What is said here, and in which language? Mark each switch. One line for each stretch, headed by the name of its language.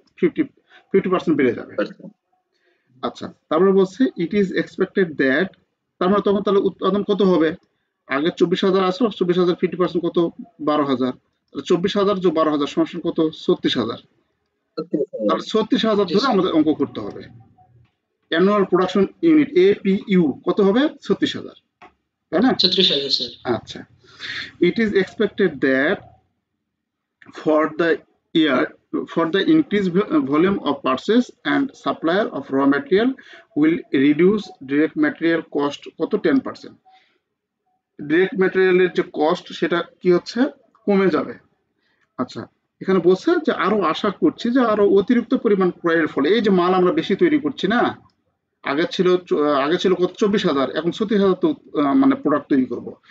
Bangla: 50% বেড়ে যাবে। আচ্ছা, তারপরে বলছে
English: it is expected that,
Bangla: তার মানে তখন তাহলে উৎপাদন কত হবে? আগে 24,000 আসলো, 24,000 50% কত? 12,000। 24,000 যোগ 12,000 সমান কত? 36,000। তাহলে 36,000 ধরে আমাদের অঙ্ক করতে হবে। অ্যানুয়াল প্রোডাকশন ইউনিট এপিইউ কত হবে? 36,000। তাই না? 36,000 স্যার।
English: আচ্ছা, it is expected that for the year for the increased volume of purchase and supplier of raw material will reduce direct material cost কত 10%।
Bangla: ডিরেক্ট ম্যাটেরিয়ালের যে কস্ট সেটা কি হচ্ছে, কমে যাবে। আচ্ছা, এখানে বলছে যে আরো আশা করছি যে আরো অতিরিক্ত পরিমাণ ক্রয়ের ফলে, এই যে মাল আমরা বেশি তৈরি করছি না, আগে ছিল কত 24,000, এখন 36,000 তো মানে প্রোডাক্ট তৈরি করব।